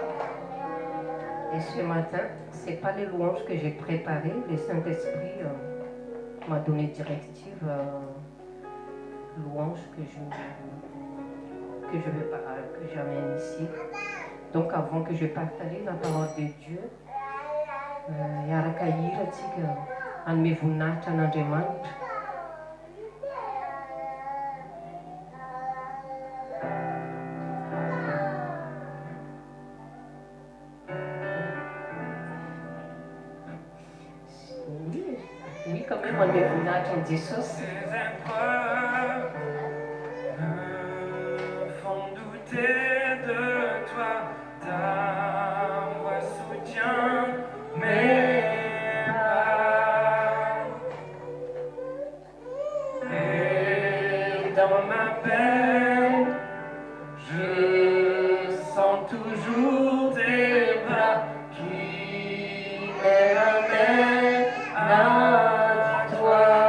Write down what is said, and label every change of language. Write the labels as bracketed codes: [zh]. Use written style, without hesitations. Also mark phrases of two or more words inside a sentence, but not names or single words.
[fr] Et ce matin, ce n'est pas les louanges que j'ai préparées. Le Saint-Esprit m'a donné directive, louange que j'amène ici. Donc avant que je partage la parole de Dieu, [mg] anome voninahitra an'Andriamanitra. [fr] Oui, quand même, [mg] anome voninahitra en Jesosy. [fr] Ces épreuves me font douter de toi, ta voix soutient mes dans ma peine, je sens toujours tes bras qui me ramènent à toi.